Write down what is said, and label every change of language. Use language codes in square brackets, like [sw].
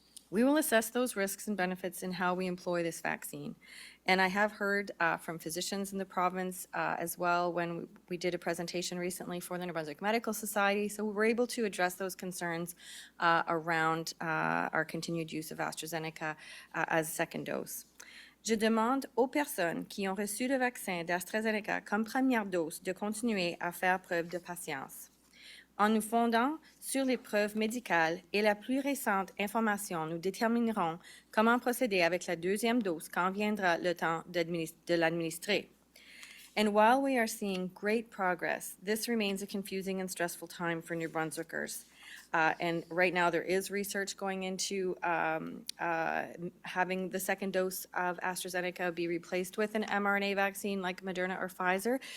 [en] We will assess those risks and benefits in how we employ this vaccine. And I have heard from physicians in the province as well when we did a presentation recently for the New Brunswick Medical Society. So we were able to address those concerns around our continued use of AstraZeneca as second dose. [fr] Je demande aux personnes qui ont reçu le vaccin d'AstraZeneca comme première dose de continuer à faire preuve de patience. En nous fondant sur les preuves médicales et la plus récente information, nous déterminerons comment procéder avec la deuxième dose quand viendra le temps de l'administrer. [en] And while we are seeing great progress, this remains a confusing and stressful time for New Brunswickers. And right now there is research going into having the second dose of AstraZeneca be replaced with an mRNA vaccine like Moderna or Pfizer.